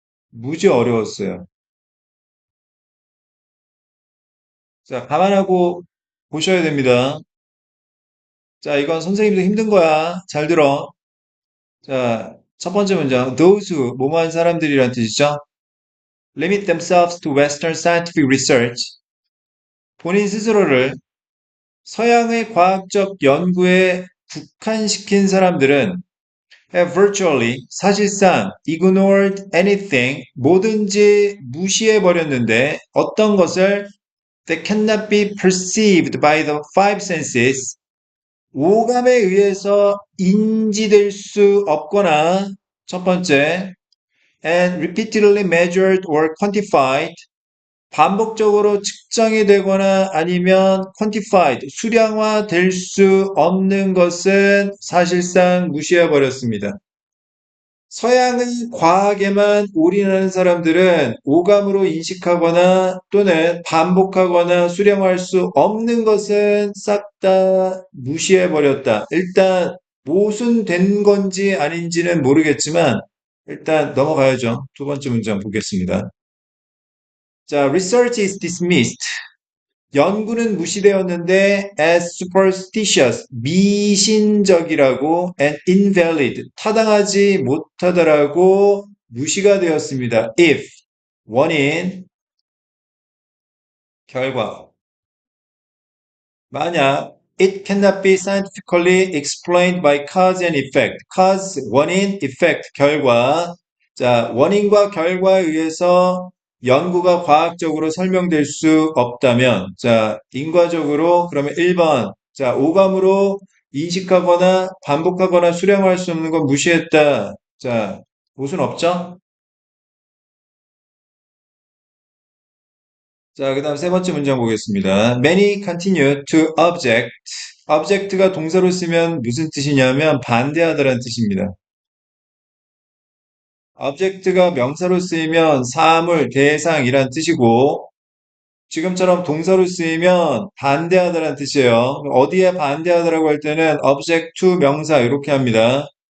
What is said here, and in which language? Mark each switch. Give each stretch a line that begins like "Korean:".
Korean: 무지 어려웠어요. 자, 감안하고 보셔야 됩니다. 자, 이건 선생님도 힘든 거야. 잘 들어. 자, 첫 번째 문장.
English: Those who,
Korean: 뭐뭐한 사람들이란 뜻이죠.
English: Limit themselves to Western scientific research.
Korean: 본인 스스로를 서양의 과학적 연구에 국한시킨 사람들은
English: have virtually,
Korean: 사실상
English: ignored anything,
Korean: 뭐든지 무시해버렸는데 어떤 것을
English: that cannot be perceived by the five senses,
Korean: 오감에 의해서 인지될 수 없거나 첫 번째
English: and repeatedly measured or quantified,
Korean: 반복적으로 측정이 되거나 아니면 quantified, 수량화 될 수 없는 것은 사실상 무시해 버렸습니다. 서양의 과학에만 올인하는 사람들은 오감으로 인식하거나 또는 반복하거나 수령할 수 없는 것은 싹 다 무시해 버렸다. 일단 모순된 건지 아닌지는 모르겠지만 일단 넘어가야죠. 두 번째 문장 보겠습니다.
English: 자, research is dismissed.
Korean: 연구는 무시되었는데
English: as superstitious,
Korean: 미신적이라고
English: and invalid,
Korean: 타당하지 못하다라고 무시가 되었습니다. if, 원인, 결과. 만약
English: it cannot be scientifically explained by cause and effect.
Korean: cause, 원인, effect, 결과. 자, 원인과 결과에 의해서 연구가 과학적으로 설명될 수 없다면, 자, 인과적으로 그러면 1번, 자, 오감으로 인식하거나 반복하거나 수령할 수 없는 건 무시했다. 자, 무슨 없죠? 자, 그 다음 세 번째 문장 보겠습니다.
English: Many continue to object.
Korean: object가 동사로 쓰면 무슨 뜻이냐면 반대하다라는 뜻입니다. object가 명사로 쓰이면 사물, 대상이란 뜻이고 지금처럼 동사로 쓰이면 반대하다라는 뜻이에요. 어디에 반대하다라고 할 때는 object to 명사 이렇게 합니다.